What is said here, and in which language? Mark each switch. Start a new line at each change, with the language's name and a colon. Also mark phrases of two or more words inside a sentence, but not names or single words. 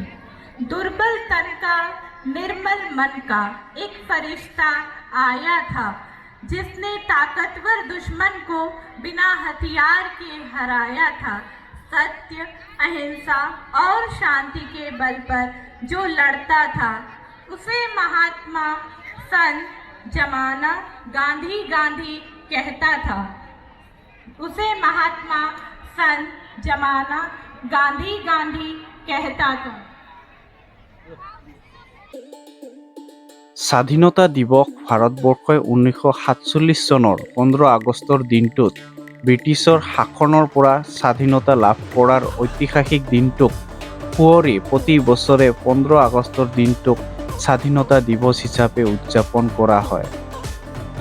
Hindi: दुर्बल तन का निर्मल मन का एक फरिश्ता आया था, जिसने ताकतवर दुश्मन को बिना हथियार के हराया था। सत्य, अहिंसा और शांति के बल पर जो लड़ता था, उसे महात्मा संत जमाना गांधी कहता था।
Assamese: স্বাধীনতা দিৱস ভাৰতবৰ্ষই 1947 চনৰ 15 আগষ্টৰ দিনটোত ব্ৰিটিছৰ শাসনৰ পৰা স্বাধীনতা লাভ কৰাৰ ঐতিহাসিক দিনটোক সুঁৱৰি প্ৰতি বছৰে 15 আগষ্টৰ দিনটোক স্বাধীনতা দিৱস হিচাপে উদযাপন কৰা হয়।